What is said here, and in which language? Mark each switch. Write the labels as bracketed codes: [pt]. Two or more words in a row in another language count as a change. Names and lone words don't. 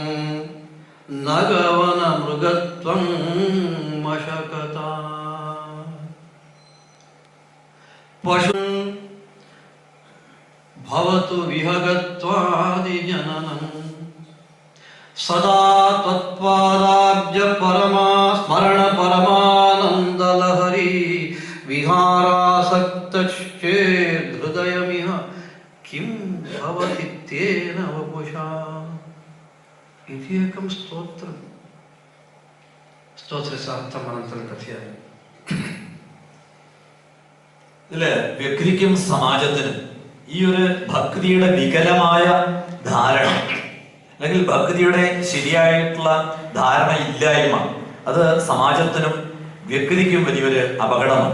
[sa] नगवनमृगत्वं मशकता पशुं भवतु विहगत्वादिजननं सदा त्वत्पादाब्ज परमा स्मरण परमानन्दलहरी विहारासक्तश्चेद्हृदयमिह किं भवति तेन वपुषा इति एकं स्तोत्रं. स्तोत्रस्य अर्थम् अनन्तरं कथयामि. [ml] ഇതില് വ്യക്തിക്കും സമാജത്തിനും ഈ ഒരു ഭക്തിയുടെ വികലമായ ധാരണ, അല്ലെങ്കിൽ ഭക്തിയുടെ ശരിയായിട്ടുള്ള ധാരണ ഇല്ലായ്മ, അത് സമാജത്തിനും വ്യക്തിക്കും വലിയൊരു അപകടമാണ്.